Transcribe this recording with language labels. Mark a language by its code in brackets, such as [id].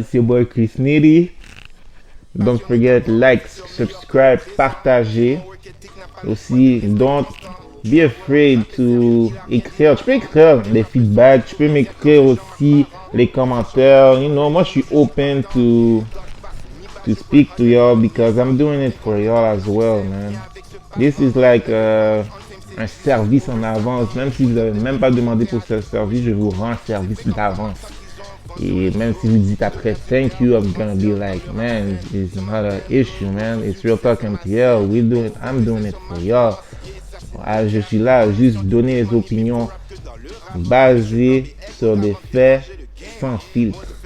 [en] It's your boy Chris Nitty. Don't forget, like, subscribe, partager. [fr] Aussi, [en] don't be afraid to [fr] écrire. Tu peux écrire des feedbacks, tu peux m'écrire aussi les commentaires. [en] Moi je suis open to speak to y'all because I'm doing it for y'all as well, man. This is like [fr] un service en avance. Même si vous n'avez même pas demandé pour ce service, je vous rends service d'avance. Et même si vous dites après [en] thank you, I'm gonna be like, man, it's not an issue, man. It's Real Talk MTL. I'm doing it for y'all. [fr] Je suis là juste donner les opinions basées sur des faits sans filtre.